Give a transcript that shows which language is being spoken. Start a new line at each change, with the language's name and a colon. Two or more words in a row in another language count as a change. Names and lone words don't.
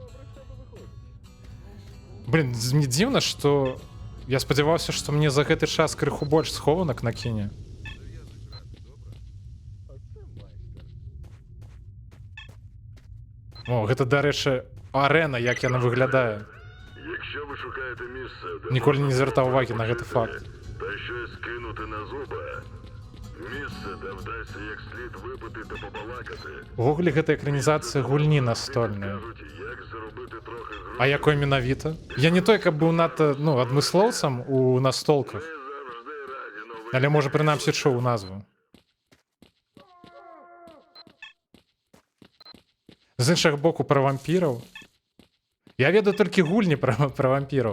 Belarusian: Блин, мне дзіўна, што я спадзяваўся, што мне за гэты час крыху больш схованак накіне. О, гэта, дарэчы, арэна, як яна выглядае.
Ukrainian: Якщо ви шукаєте місце, де
Belarusian: Ніколі не звертав уваги на гэты факт.
Ukrainian: та щось кинути на зуба, місце, де вдасться як слід випити та побалакати,
Belarusian: Увогуле, гэта экранізацыя гульні настольная.
Ukrainian: як заробити трохи грошей,
Belarusian: А якой менавіта? Я не той, каб быў надта, ну, адмыслоўцам у настолках. Але, можа, прынамсі чуў назву. З іншага боку, пра вампіраў. Я ведаю толькі гульні пра вампіраў.